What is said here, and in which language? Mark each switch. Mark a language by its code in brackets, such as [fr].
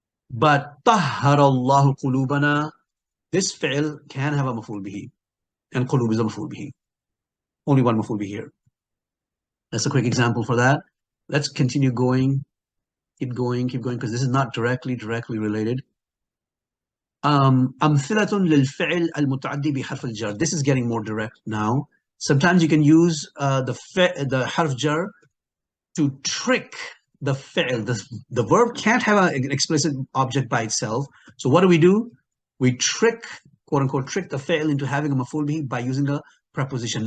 [en] But tahharallahu qulubana, this fi'l can have a maf'ul bihi. And qulub is a maf'ul bihi. Only one maf'ul bihi here. That's a quick example for that. Let's continue going. Keep going, because this is not directly related. [ar] أمثلة للفعل المتعدي بحرف الجر. [en] This is getting more direct now. Sometimes you can use the harf jar to trick the fi'l. The verb can't have an explicit object by itself. So what do? We trick, quote unquote, trick the fi'l into having a maf'ul bihi by using a preposition.